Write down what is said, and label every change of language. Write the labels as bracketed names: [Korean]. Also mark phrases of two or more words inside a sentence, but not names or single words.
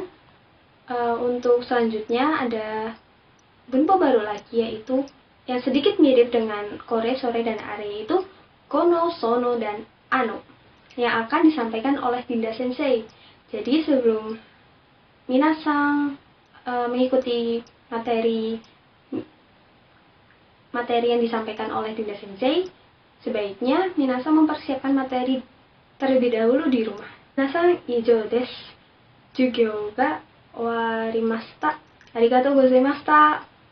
[Indonesian] Untuk selanjutnya ada bunpo baru lagi, yaitu yang sedikit mirip dengan kore, sore, dan are, yaitu kono, sono, dan ano, yang akan disampaikan oleh Dinda Sensei. Jadi sebelum minasan mengikuti materi yang disampaikan oleh Dinda Sensei, sebaiknya minasan mempersiapkan materi terlebih dahulu di rumah. [Japanese] みなさん以上です。授業が終わりました. Arigatou gozaimashita.